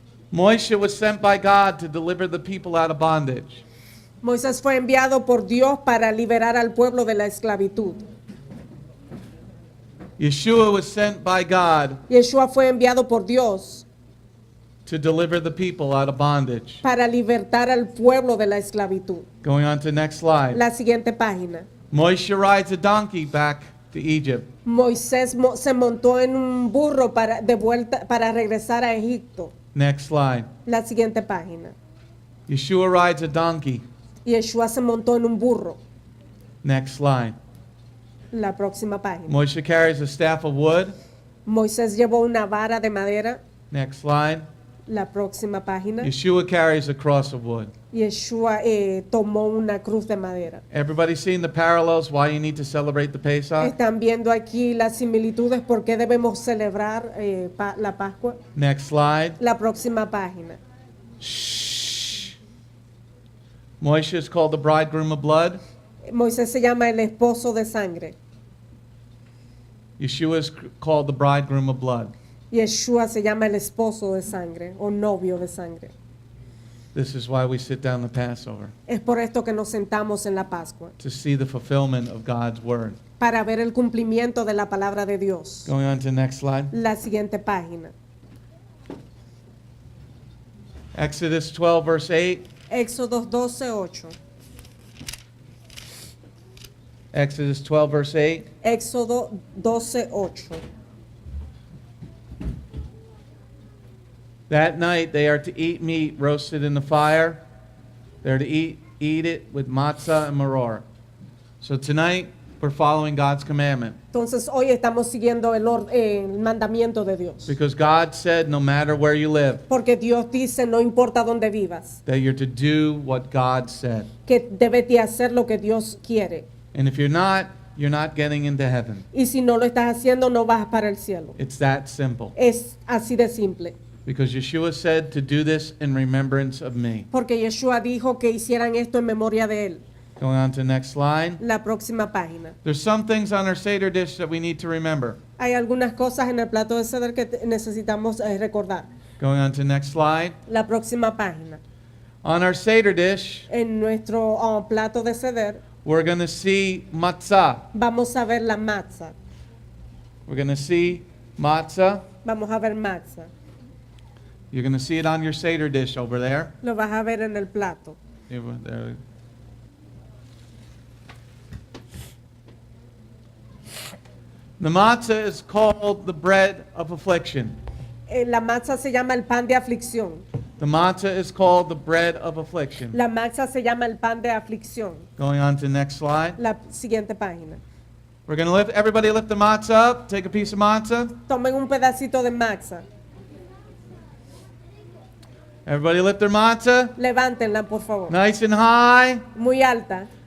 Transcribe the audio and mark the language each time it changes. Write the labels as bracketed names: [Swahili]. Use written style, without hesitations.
[English] Moshe was sent by God to deliver the people out of bondage. [Spanish] Moisés fue enviado por Dios para liberar al pueblo de la esclavitud. [English] Yeshua was sent by God [Spanish] Yeshua fue enviado por Dios [English] to deliver the people out of bondage. [Spanish] para libertar al pueblo de la esclavitud. [English] Going on to the next slide. [Spanish] La siguiente página. [English] Moshe rides a donkey back to Egypt. [Spanish] Moisés se montó en un burro de vuelta para regresar a Egipto. [English] Next slide. [Spanish] La siguiente página. [English] Yeshua rides a donkey. [Spanish] Yeshua se montó en un burro. [English] Next slide. [Spanish] La próxima página. [English] Moshe carries a staff of wood. [Spanish] Moisés llevó una vara de madera. [English] Next slide. [Spanish] La próxima página. [English] Yeshua carries a cross of wood. [Spanish] Yeshua tomó una cruz de madera. [English] Everybody seeing the parallels why you need to celebrate the Pesach? [Spanish] Están viendo aquí las similitudes por qué debemos celebrar la Pascua. [English] Next slide. [Spanish] La próxima página. Shh. [English] Moshe is called the bridegroom of blood. [Spanish] Moisés se llama el esposo de sangre. [English] Yeshua is called the bridegroom of blood. [Spanish] Yeshua se llama el esposo de sangre o novio de sangre. [English] This is why we sit down the Passover, [Spanish] Es por esto que nos sentamos en la Pascua, [English] to see the fulfillment of God's word. [Spanish] para ver el cumplimiento de la palabra de Dios. [English] Going on to the next slide. [Spanish] La siguiente página. [English] Exodus 12, verse 8. [Spanish] Éxodo 12:8. [English] Exodus 12, verse 8. [Spanish] Éxodo 12:8. [English] That night they are to eat meat roasted in the fire. They're to eat it with matzah and maror. So tonight we're following God's commandment. [Spanish] Entonces hoy estamos siguiendo el mandamiento de Dios. [English] Because God said no matter where you live, [Spanish] Porque Dios dice, no importa dónde vivas, [English] that you're to do what God said. [Spanish] que debes de hacer lo que Dios quiere. [English] And if you're not getting into heaven. [Spanish] Y si no lo estás haciendo, no vas para el cielo. [English] It's that simple. [Spanish] Es así de simple. [English] Because Yeshua said to do this in remembrance of me. [Spanish] Porque Yeshua dijo que hicieran esto en memoria de él. [English] Going on to the next slide. [Spanish] La próxima página. [English] There's some things on our Seder dish that we need to remember. [Spanish] Hay algunas cosas en el plato de Seder que necesitamos recordar. [English] Going on to the next slide. [Spanish] La próxima página. [English] On our Seder dish, [Spanish] En nuestro plato de Seder [English] we're going to see matzah. [Spanish] vamos a ver la matzah. [English] We're going to see matzah. [Spanish] Vamos a ver matzah. [English] You're going to see it on your Seder dish over there. [Spanish] Lo vas a ver en el plato. [English] There. The matzah is called the bread of affliction. [Spanish] La matzah se llama el pan de aflicción. [English] The matzah is called the bread of affliction. [Spanish] La matzah se llama el pan de aflicción. [English] Going on to the next slide. [Spanish] La siguiente página. [English] We're going to lift, everybody lift the matzah up. Take a piece of matzah. [Spanish] Tomen un pedacito de matzah. [English] Everybody lift their matzah. [Spanish] Levántenla, por favor. [English] Nice and high. [Spanish] Muy alta.